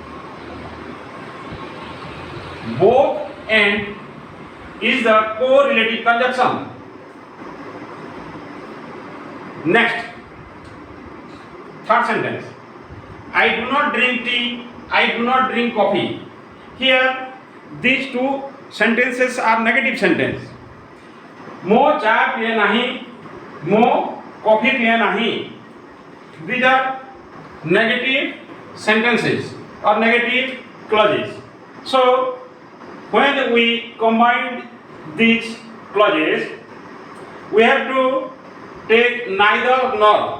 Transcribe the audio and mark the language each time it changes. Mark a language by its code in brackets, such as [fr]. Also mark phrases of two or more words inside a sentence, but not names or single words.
[en] Both and is the correlative conjunction. Next, third sentence. I do not drink tea, I do not drink coffee. Here, these two sentences are negative sentence. [or] ମୋ ଚା ପିଏ ନହିଁ, ମୋ କଫି ପିଏ ନହିଁ. [en] These are negative sentences or negative clauses. So, when we combine these clauses, we have to take neither nor.